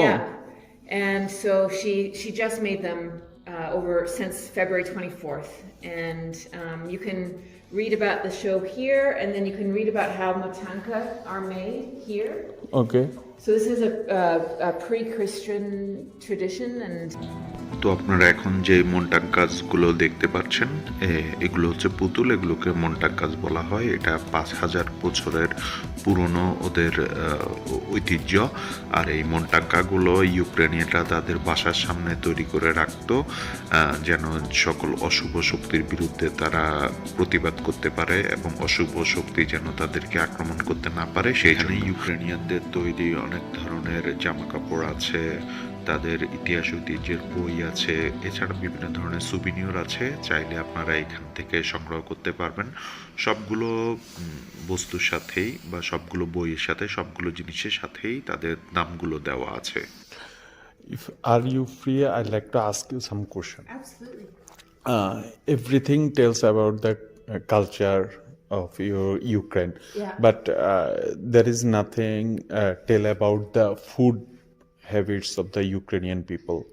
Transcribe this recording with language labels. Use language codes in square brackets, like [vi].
[en] Yeah, and so she just made them over since February 24th, and you can read about the show here, and then you can read about how motanka are made here. Okay. So this is a pre-Christian tradition, and [bn] তো আপনারা এখন যে মন্টাক গাছগুলো দেখতে পাচ্ছেন এগুলো হচ্ছে পুতুল, এগুলোকে মন্টাক গাছ বলা হয়। এটা 5,000 বছরের পুরনো ওদের ঐতিহ্য। আর এই মন্টাক্কাগুলো ইউক্রেনিয়ানরা তাদের বাসার সামনে তৈরি করে রাখতো, যেন সকল অশুভ শক্তির বিরুদ্ধে তারা প্রতিবাদ করতে পারে এবং অশুভ শক্তি যেন তাদেরকে আক্রমণ করতে না পারে। সেখানে ইউক্রেনিয়ানদের তৈরি অনেক ধরনের জামা কাপড় আছে, তাদের ইতিহাস ঐতিহ্যের বই আছে, এছাড়া বিভিন্ন ধরনের সুভিনিয়র আছে। চাইলে আপনারা এখান থেকে সংগ্রহ করতে পারবেন। সবগুলো বস্তুর সাথেই বা সবগুলো বইয়ের সাথে, সবগুলো জিনিসের সাথেই তাদের নামগুলো দেওয়া আছে। [en] Are you free? I'd like to ask you some question. absolutely. Everything tells about the culture of your Ukraine, Yeah. but there is nothing tell about the food habits of the Ukrainian people.